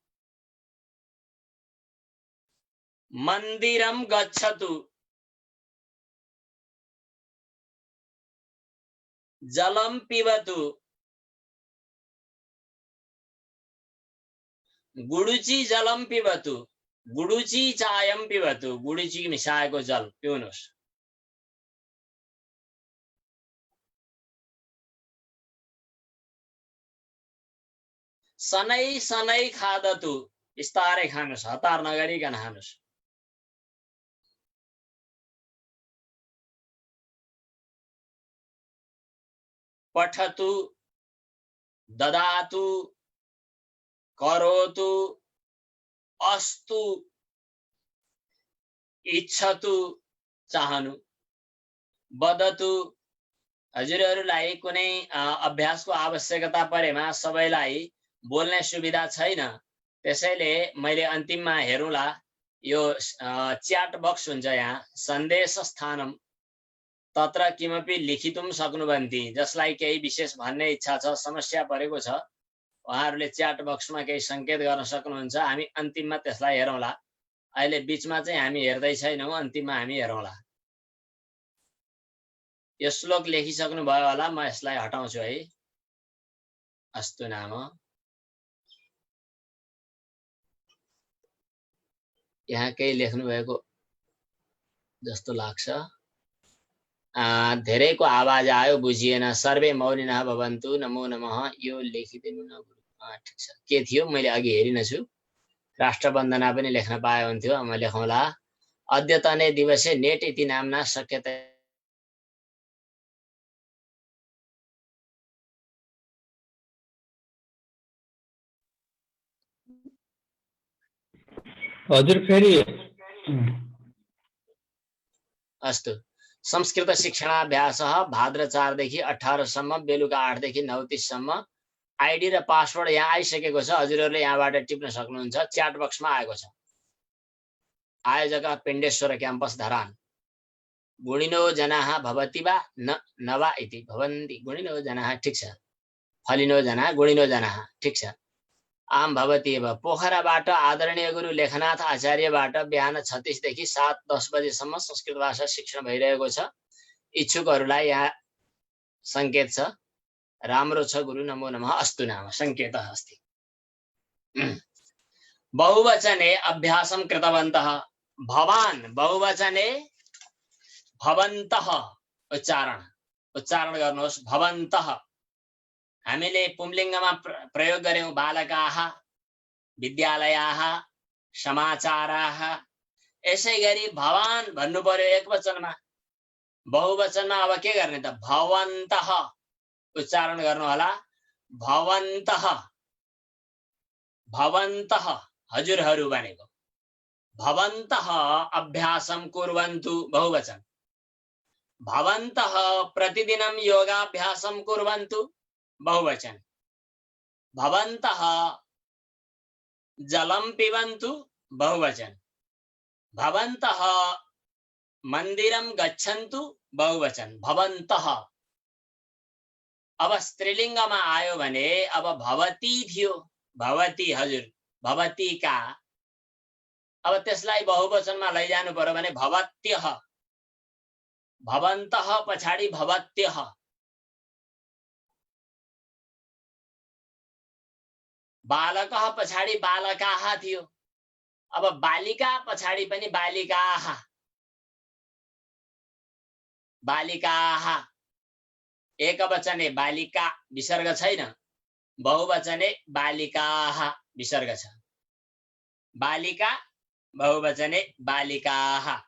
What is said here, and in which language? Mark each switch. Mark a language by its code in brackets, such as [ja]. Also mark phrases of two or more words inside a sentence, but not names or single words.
[sa] मंदिरम गच्छतु, जलम पिबतु, गुडुची जलम पिबतु, गुडुची चायम पिबतु, [ne] गुडुची मिसाएको जल पिउनुहोस्। [sa] सनै सनै खादतु, [ne] बिस्तारै खानुहोस्, हतार नगरिकन खानुहोस्। [sa] पठतु, ददातु, करोतु, अस्तु, इच्छतु, चाहनु, वदतु। [ne] हजुरहरूलाई कुनै अभ्यासको आवश्यकता परेमा सबैलाई बोल्ने सुविधा छैन, त्यसैले मैले अन्तिममा हेरौँला यो च्याट बक्स हुन्छ, यहाँ सन्देश [sa] स्थानम तत्र किमपि लिखितुम [ne] सक्नुभन्ति। जसलाई केही विशेष भन्ने इच्छा छ, समस्या परेको छ, उहाँहरूले च्याट बक्समा केही संकेत गर्न सक्नुहुन्छ। हामी अन्तिममा त्यसलाई हेरौँला। अहिले बीचमा चाहिँ हामी हेर्दै छैनौँ, अन्तिममा हामी हेरौँला। यो श्लोक लेखिसक्नु भयो होला, म यसलाई हटाउँछु है। [sa] अस्तु नाम, [ne] यहाँ केही लेख्नु भएको जस्तो लाग्छ। धेरैको आवाज आयो, बुझिएन। [sa] सर्वे मौनिनः भवन्तु, नमो नमः। [ne] यो लेखिदिनु न गुरु। ठिक छ, के थियो मैले अघि हेरिनछु। राष्ट्रवन्दना पनि लेख्न पाए हुन्थ्यो, म लेखौँला। [sa] अद्यतने दिवसे नेट इति नाम्ना शक्यते [ne] हजुर फेरि अस्तु। [sa] संस्कृत शिक्षणाभ्यासः [ne] भाद्र 4 देखि 18 सम्म, बेलुका 8 देखि 9:30 सम्म। आइडी र पासवर्ड यहाँ आइसकेको छ, हजुरहरूले यहाँबाट टिप्न सक्नुहुन्छ। च्याट बक्समा आएको छ। आयोजक पिण्डेश्वर क्याम्पस धरान। [sa] गुणिनो जनाः भवति वा न वा इति भवन्ति। गुणिनो जनाः, [ne] ठिक छ। [sa] फलिनो जनाः, गुणिनो जनाः, [ne] ठिक छ। [sa] आम भवति एव। [ne] पोखराबाट आदरणीय गुरु लेखनाथ आचार्यबाट बिहान 36 देखि 7:10 बजेसम्म संस्कृत भाषा शिक्षण भइरहेको छ। इच्छुकहरूलाई यहाँ संकेत छ। राम्रो छ गुरु, [sa] नमो नमः। अस्तु नाम संकेतः अस्ति। बहुवचने अभ्यासं कृतवन्तः। भवान्, बहुवचने भवन्तः। [ne] उच्चारण गर्नुहोस्, भवन्तः। हामीले पुंलिङ्गमा प्रयोग गर्यौं, [sa] बालकाः, विद्यालयाः, समाचाराः। [ne] यसै गरी भवान् भन्नु पर्यो एकवचनमा। बहुवचनमा अब के गर्ने त? भवन्तः उच्चारण गर्नु होला। भवन्तः, भवन्तः हजुरहरू भनेको। [sa] भवन्तः अभ्यासं कुर्वन्तु, बहुवचन। भवन्तः प्रतिदिनं योगाभ्यासं कुर्वन्तु, बहुवचन। भवन्तः जलं पिबन्तु, बहुवचन। भवन्तः मन्दिरं गच्छन्तु, बहुवचन। भवन्तः। [ne] अब स्त्रीलिङ्गमा आयो भने अब भवती थियो, भवती हजुर, भवती का। अब त्यसलाई बहुवचनमा लैजानु पर्यो भने भवत्यः। भवन्तः पछाडि भवत्यः। बालकः पछाडि बालकाः थियो। अब बालिका पछाडि पनि बालिकाः, बालिकाः। एकवचने बालिका विसर्ग छैन, बहुवचने बालिकाः विसर्ग छ। [sa] बालिका बहुवचने बालिकाः।